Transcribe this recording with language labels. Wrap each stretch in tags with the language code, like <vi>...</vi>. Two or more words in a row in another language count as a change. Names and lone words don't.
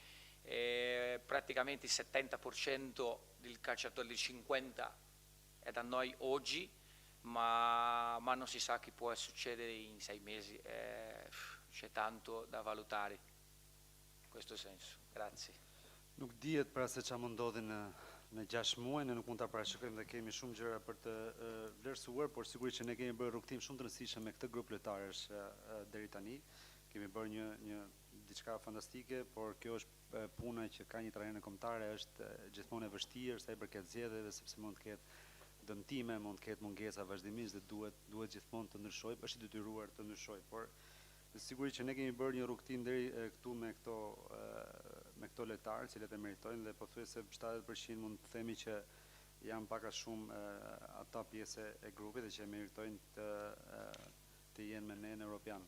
<it>Praticamente il 70% del calciatore, del 50% è da noi oggi, ma non si sa che può succedere in 6 mesi, c'è tanto da valutare in questo senso. Grazie.</it> <sq>Nuk dihet pra se çfarë mund ndodhi në 6 muaj, ne nuk mund ta parashikojmë dhe kemi shumë gjëra për të vlerësuar, por sigurisht që ne kemi bërë rrugtim shumë të rëndësishëm me këtë grup lojtarësh deri tani. Kemi bërë një diçka fantastike, por kjo është puna që ka një trajner kombëtare, është gjithmonë e vështirë sa i përket zgjedhjeve, sepse mund të ketë dëmtime, mund të ketë mungesa vazhdimisht dhe duhet gjithmonë të ndryshojë, është i detyruar të ndryshojë, por sigurisht që ne kemi bërë një rrugtim deri këtu me këto lojtarë, cilët e meritojnë dhe pothuajse 70% mund të themi që janë pak a shumë ata pjesë e grupit dhe që meritojnë të jenë me ne në Europian.</sq>